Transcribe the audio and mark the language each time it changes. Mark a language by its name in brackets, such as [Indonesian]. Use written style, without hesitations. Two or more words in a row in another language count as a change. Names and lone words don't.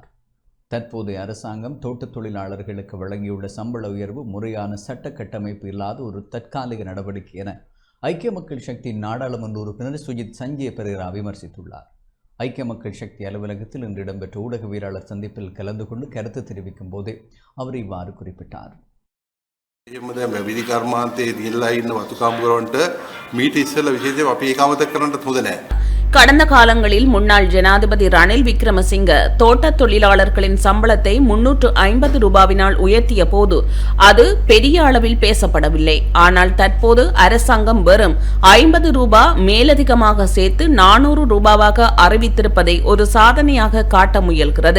[Tamil] தற்போதைய அரசாங்கம் தோட்ட தொழிலாளர்களுக்கு வழங்கியுள்ள சம்பள உயர்வு முறையான சட்ட கட்டமைப்பு இல்லாத ஒரு தற்காலிக நடவடிக்கை என ஐக்கிய மக்கள் சக்தி நாடாளுமன்ற உறுப்பினர் சுஜித் சஞ்சய் பெரேரா விமர்சித்துள்ளார். ஐக்கிய மக்கள் சக்தி அலுவலகத்தில் இன்று இடம்பெற்ற ஊடகவியலாளர் சந்திப்பில் கலந்து கொண்டு கருத்து தெரிவிக்கும் போதே அவர் இவ்வாறு குறிப்பிட்டார். [Sinhala] විදි කර්මාන්තයේ දීලා ඉන්න වතු කාමරවන්ට මීට ඉස්සෙල්ලා විශේෂයෙන් අපි ඒක අමතක කරන්නත් හොඳ නැහැ. [Tamil] கடந்த காலங்களில் முன்னாள் ஜனாதிபதி ரணில் விக்ரமசிங்க தோட்ட தொழிலாளர்களின் சம்பளத்தை 350 ரூபாவினால் உயர்த்திய போது அது பெரிய அளவில் பேசப்படவில்லை. ஆனால் தற்போது அரசாங்கம் வெறும் 50 ரூபாய் மேலதிகமாக சேர்த்து 400 ரூபாவாக அறிவித்திருப்பதை ஒரு சாதனையாக காட்ட முயல்கிறது.